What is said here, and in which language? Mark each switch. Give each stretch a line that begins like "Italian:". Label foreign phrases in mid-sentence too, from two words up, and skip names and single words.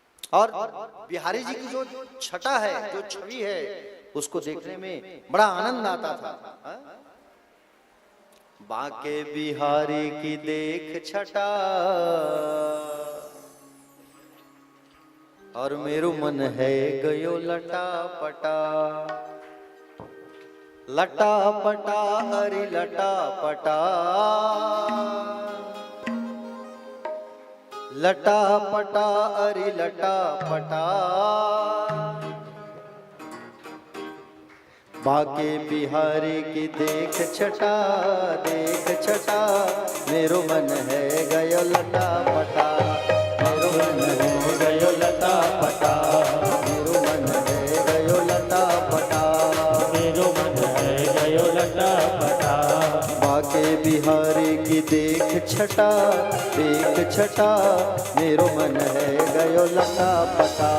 Hindi: और बिहारी जी की जो छटा है, जो छवि है, उसको देखने में बड़ा आनंद आता था।
Braj: हाँ? बाके बिहारी की देख छटा और मेरो मन है गयो लटा पटा, लटा पटा हरी लटा पटा, लटा पटा अरे लटा पटा। बाके बिहारी की देख छटा, देख छटा, मेरो मन है गयो लटा पटा, मेरो मन है गयो लटा पटा, मेरो मन है गयो लटा पटा, मेरो मन है गयो लटा पटा। बाके बिहारी की देख छटा, देख छटा, मेरो मन है गयो लटा पटा,